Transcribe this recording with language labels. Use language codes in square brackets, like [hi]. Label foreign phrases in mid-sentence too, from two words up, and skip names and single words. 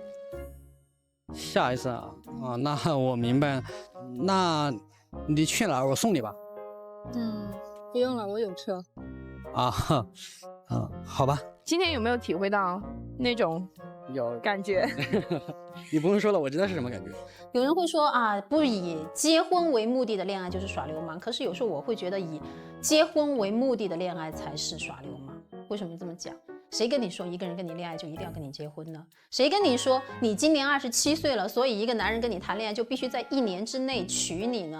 [zh] 下一次啊，那我明白。那你去哪兒？我送你吧。不用了，我有車。好吧。今天有沒有體會到那種感覺？你不用說了，我知道是什麼感覺。有人會說啊，不以結婚為目的的戀愛就是耍流氓。可是有時候我會覺得，以結婚為目的的戀愛才是耍流氓。為什麼這麼講？誰跟你說一個人跟你戀愛就一定要跟你結婚呢？誰跟你說你今年27歲了，所以一個男人跟你談戀愛就必須在1年之內娶你呢？